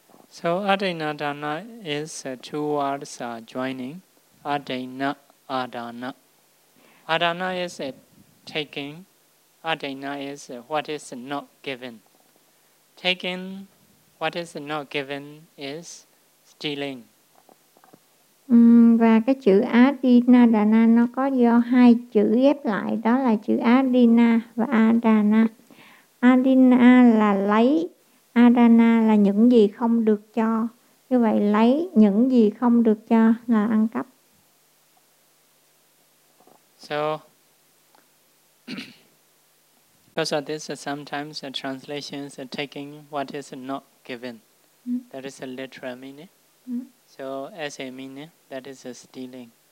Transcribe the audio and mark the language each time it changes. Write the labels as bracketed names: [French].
[English] So adina dana is two words joining, adina adana. Adana is a taking, adina is what is not given. Taking what is not given is stealing. [Vietnamese] Và cái chữ adina dana nó có do hai chữ ghép lại, đó là chữ adina và adana. Adina là lấy, adana là những gì không được cho. Như vậy lấy những gì không được cho là ăn cắp. [English] So because of this, sometimes the translations are taking what is not given. That is a literal meaning. So as a meaning, that is a stealing.